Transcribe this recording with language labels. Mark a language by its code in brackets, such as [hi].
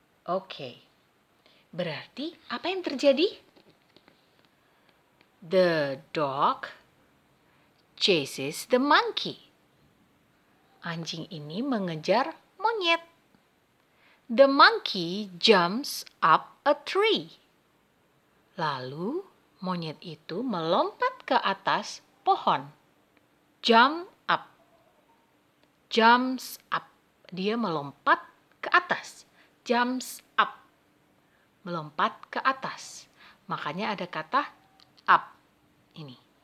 [id] Oke. Berarti apa yang terjadi? [en] The dog chases the monkey. [id] Anjing ini mengejar monyet. [en] The monkey jumps up a tree. [id] Lalu monyet itu melompat ke atas pohon. [en] Jump up. Jumps up. [id] Dia melompat ke atas. Jumps up. Melompat ke atas. Makanya ada kata up. Ini.